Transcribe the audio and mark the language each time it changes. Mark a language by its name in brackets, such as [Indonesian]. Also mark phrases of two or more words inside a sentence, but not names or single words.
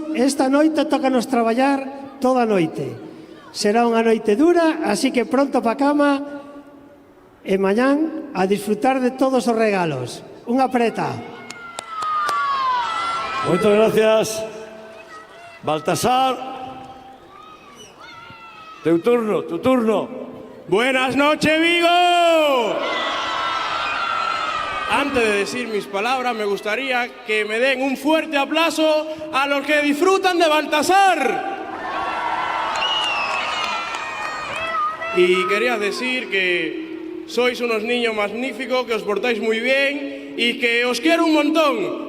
[Galician] Esta noite tócanos traballar toda a noite. Será unha noite dura, así que pronto pa cama e mañán a disfrutar de todos os regalos. Unha apreta. Moitas gracias. Baltasar, [Spanish] tu turno. Buenas noches, Vigo. Antes de decir mis palabras, me gustaría que me den un fuerte aplauso a los que disfrutan de Baltasar. Y quería decir que sois unos niños magníficos, que os portáis muy bien y que os quiero un montón.